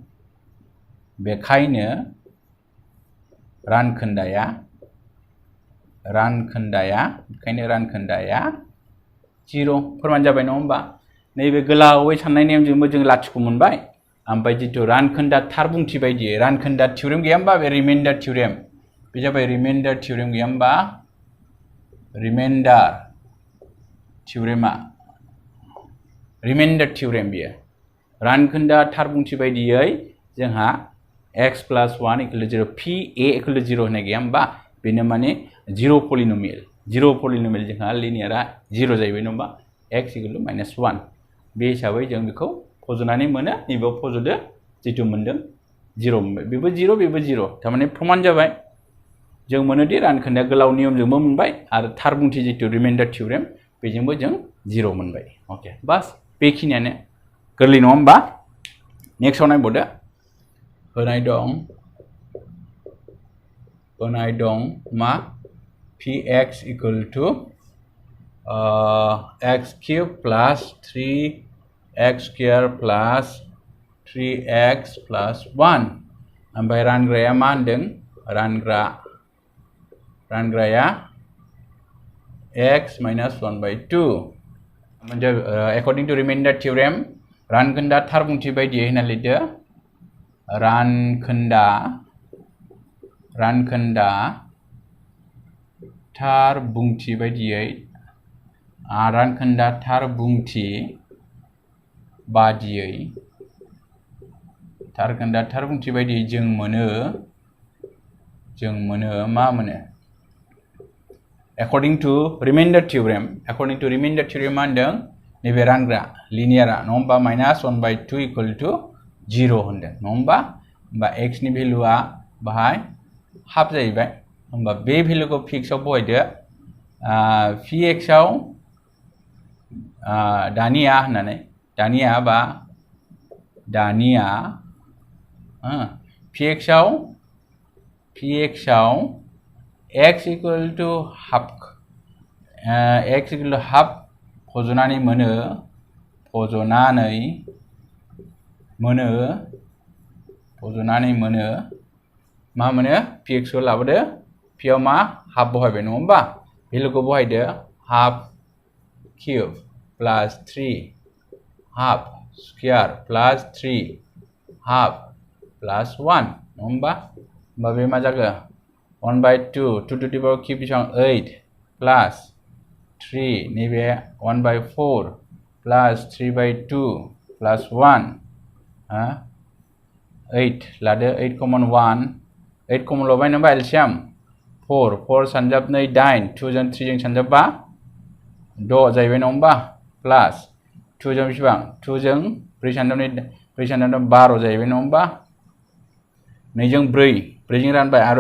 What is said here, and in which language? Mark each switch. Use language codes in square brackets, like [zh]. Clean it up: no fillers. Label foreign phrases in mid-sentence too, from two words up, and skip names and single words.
[brx] रानखोन्दाया 0 फोरमान जाबाय नङा होमबा नैबे गोलावै साननाय नेमजोंबो जों लाथिख' मोनबाय ओमफ्राय जितु रानखोन्दा थारबुंथि बायदियै रानखोन्दा थियरेम गैया होमबा बे [en] remainder theorem [brx] बे जाबाय [en] remainder theorem [brx] गैया होमबा रिमाइन्डार थियरेम बियो रानखोन्दा थारबुंथि बायदियै जोंहा [en] x plus 1 equal to 0 [brx] pa [en] equal to 0 [brx] होननाय गैया होमबा बेनो माने 0 पलिनोमियल जोंहा लिनियारा 0 जाहैबाय नङा होमबा [en] x equal to -1 [brx] बे हिसाबै जों बेखौ फज'नानै मोनो नैबेयाव फज'दो जितु मोनदों 0 मोनबाय बेबो 0 बेबो 0 थारमाने प्रमान जाबाय जों मोनोदि रानखोन्दाया गोलाव नियमजोंबो मोनबाय आरो थार बुंथि जितु रिमाइन्डार थियरेम बेजोंबो जों 0 मोनबाय अके बास बेखिनियानो गोरलै नङा होमबा नेक्स्टआव नायबावदो होनाय दं मा [en] px equal to x cube plus 3x square plus 3x plus 1 [brx] ओमफ्राय रानग्राया मा होनदों रानग्राया [en] x minus 1 by 2 [brx] म्हणजे [en] according to remainder theorem [brx] रानखोन्दा थार बुंथि बायदियै होना लिरदो रानखोन्दा थार बुंथि बायदियै रानखोन्दा थार बुंथि बादियै जों मोनो मा मोनो [en] according to remainder theorem [brx] मा होनदों नैबे रानग्रा लिनियारा नङा होमबा [en] -1 by 2 equal to 0 [brx] होनदों नङा होमबा x नि भेलुआ बाहाय हाफ जाहैबाय होमबा बे भेलुखौ फिक्सआव बहायदो px आव दानिया px आव [en] x equal to half [brx] फज'नानै मोनो मा मोनो px खौ लाबोदो p आव मा हाफ बहायबाय नङा होमबा भेलुखौ बहायदो [en] half cube plus 3 half square plus 3 half plus 1 [brx] नङा होमबा बे मा जागोन [en] 1 by 2 2 to the power cube [brx] बेसेबां 8 प्लस 3 नैबे [en] 1 by 4 plus 3 by 2 plus 1 [brx] 8 लादो 8 कमन 1 8 कमन लबाय नोंबा एलसियाम 4 सानजाबनै 8 2 जों 3 जों सानजाबबा 6 जाहैबाय नङा होमबा प्लास 2 जों बेसेबां 2 जों 4 सानजाबनै 12 जाहैबाय नङा होमबा 2 जों 4 जों रानबाय आरो